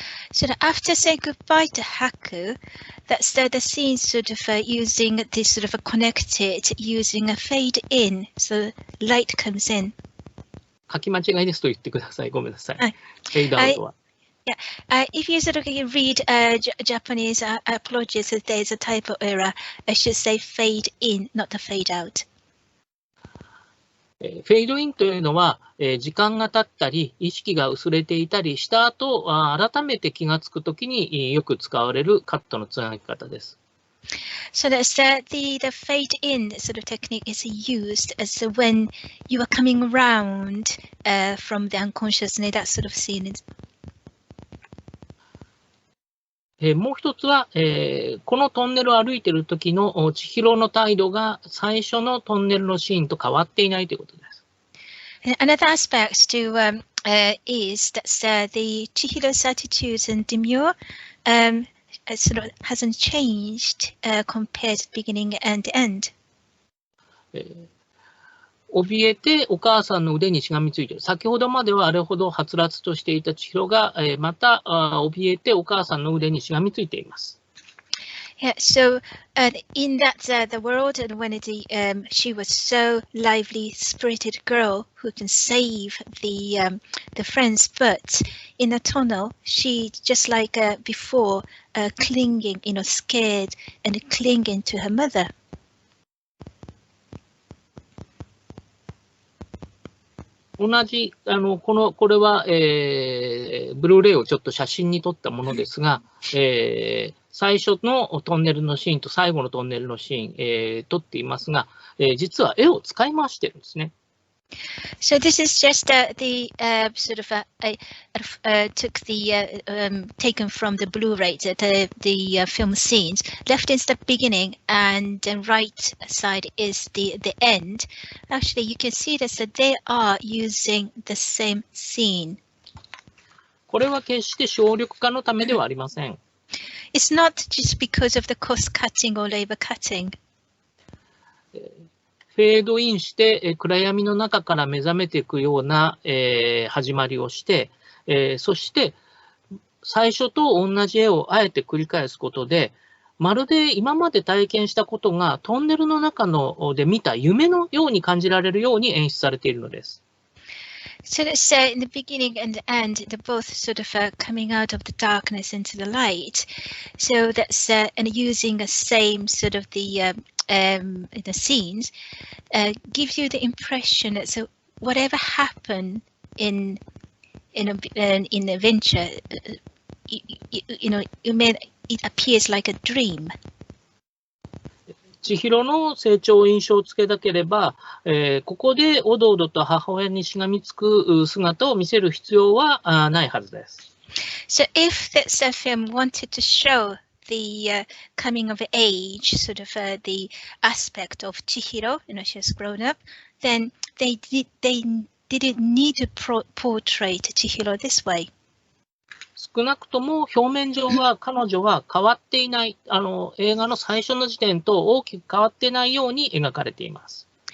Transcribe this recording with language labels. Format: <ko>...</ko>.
<en>So after saying goodbye to Haku, that's the scene sort of using this sort of connected, using a fade in, so light comes in.</en> <ja>書き間違いですと言ってください。ごめんなさい。フェードアウトは。</ja> <en>Yeah, if you sort of read Japanese, apologies if there's a typo error. I should say fade in, not the fade out.</en> <ja>フェードインというのは、時間が経ったり、意識が薄れていたりした後、改めて気がつくときによく使われるカットのつなぎ方です。</ja> <en>So that's the fade in sort of technique is used as when you are coming around from the unconsciousness, that sort of scene.</en> <ja>もう一つは、このトンネルを歩いている時の千尋の態度が最初のトンネルのシーンと変わっていないということです。</ja> <en>Another aspect to is that the Chihiro's attitudes and demure sort of hasn't changed compared to beginning and end.</en> <ja>怯えてお母さんの腕にしがみついている。先ほどまではあれほどはつらつとしていた千尋が、また怯えてお母さんの腕にしがみついています。</ja> <en>Yeah, so in that the world, and when she was so lively spirited girl who can save the friends, but in a tunnel she just like before clinging, scared and clinging to her mother.</en> <ja>同じ、これは、ブルーレイをちょっと写真に撮ったものですが、最初のトンネルのシーンと最後のトンネルのシーン、撮っていますが、実は絵を使い回してるんですね。</ja> <en>So this is just the sort of took the taken from the Blu-ray the film scenes. Left is the beginning, and the right side is the end. Actually, you can see that they are using the same scene.</en> <ja>これは決して省力化のためではありません。</ja> <en>It's not just because of the cost cutting or labor cutting.</en> <ja>フェードインして、暗闇の中から目覚めていくような、始まりをして、そして最初と同じ絵をあえて繰り返すことで、まるで今まで体験したことがトンネルの中で見た夢のように感じられるように演出されているのです。</ja> <en>So let's in the beginning and the end, they're both sort of coming out of the darkness into the light. So that's and using the same sort of the scenes gives you the impression that so whatever happened in the adventure, it appears like a dream.</en> <ja>千尋の成長を印象付けたければ、ここでおどおどと母親にしがみつく姿を見せる必要はないはずです。</ja> <en>So if this film wanted to show the coming of age, sort of the aspect of Chihiro, she has grown up, then they didn't need to portray Chihiro this way.</en> <ja>少なくとも表面上は彼女は変わっていない、映画の最初の時点と大きく変わってないように描かれています。</ja>